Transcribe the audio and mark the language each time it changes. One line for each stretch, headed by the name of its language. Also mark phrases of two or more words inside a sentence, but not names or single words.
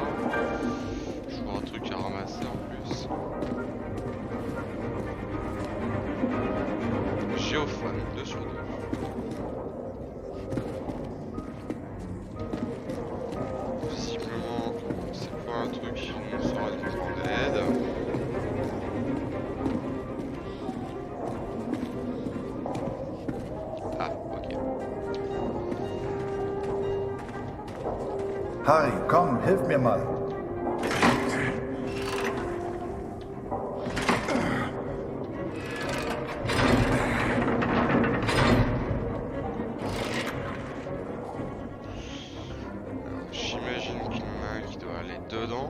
French: Je vois un truc à ramasser en plus. Géophone, 2 sur 2. Visiblement, c'est pas un truc qui nous sera d'une grande aide. Ah, ok.
German: Harry, komm, hilf mir mal.
French: J'imagine qu'il y en a un qui doit aller dedans.